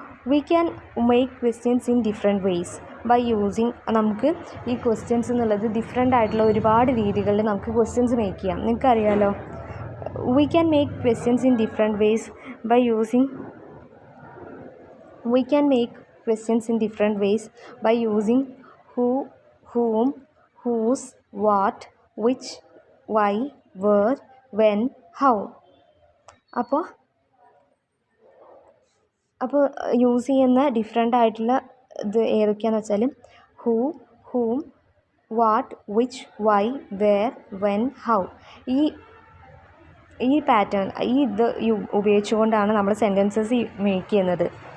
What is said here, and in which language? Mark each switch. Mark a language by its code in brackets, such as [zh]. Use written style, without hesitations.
[en] We can make questions in different ways by using. [ml] നമുക്ക് ഈ questions എന്നുള്ളത് different ആയിട്ടുള്ള ഒരുപാട് രീതികളിൽ നമുക്ക് ക്വസ്റ്റ്യൻസ് മേക്ക് ചെയ്യാം. നിങ്ങൾക്കറിയാലോ, [en] We can make questions in different ways by using. We can make questions in different ways by using who, whom, whose, what, which, why, where, when, how. [ml] അപ്പോൾ use ചെയ്യുന്ന different ആയിട്ടുള്ള ഇത് ഏതൊക്കെയാണെന്ന് വെച്ചാൽ who, ഹൂം, what, which, Y, wear, when, how. ഈ pattern ഇത് ഉപയോഗിച്ചുകൊണ്ടാണ് നമ്മൾ സെൻറ്റൻസസ് മേക്ക് ചെയ്യുന്നത്.